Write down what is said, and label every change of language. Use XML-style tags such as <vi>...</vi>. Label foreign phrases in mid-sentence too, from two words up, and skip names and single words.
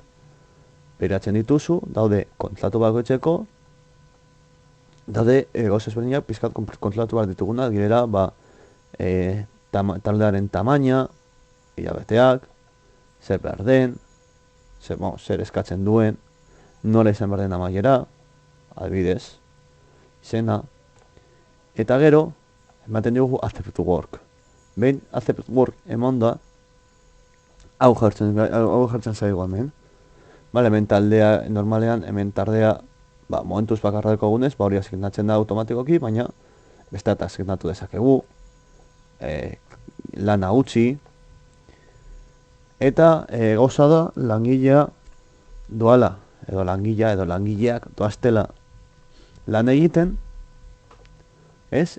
<eu>Beratzen dituzu, daude kontratu bakoitzeko, daude gauza ezberdinak pizkat kontratu bat dituguna, girela, taldearen tamaina, hilabeteak, zer behar den, zer eskatzen duen, nola izan behar den amaiera, adibidez, izena, eta gero, ematen dugu</eu> <en>accept work.</en> <eu>Behin</eu> <en>accept work</en> <eu>emonda, hau jartzen zaigu hemen. Bale, hemen taldea, normalean, hemen tardea, momentuz bakarra dekogunez, hori asignatzen da automatikoki, baina beste eta asignatu dezakegu, lana utzi, eta gauza da langilea doala, edo langileak doaztela lan egiten, ez?</eu>